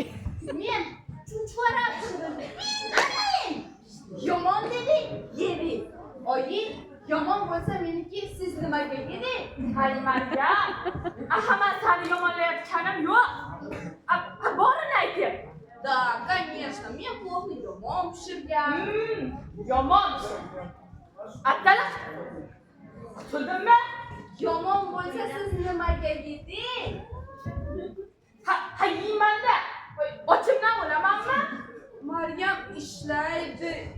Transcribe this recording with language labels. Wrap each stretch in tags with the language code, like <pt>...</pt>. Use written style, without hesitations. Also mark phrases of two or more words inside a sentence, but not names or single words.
<uz>Men chuchvara pishirdim. Men yomon deding, yedim. Oyi, yomon bo'lsa meniki, siz nimaga yeding? Hay Maryam, hamma seni yomonlayotganim yo'q. Borini ayting.</uz> <ru>Да, конечно,</ru> <uz>men плохо yomon pishirgan. Yomon. Attalaq. Qutuldimmi? Yomon bo'lsa siz nimaga yeding? Ha, yeyman-da. Ochimdan o'lamanmi? Maryam ishlaydi.</uz>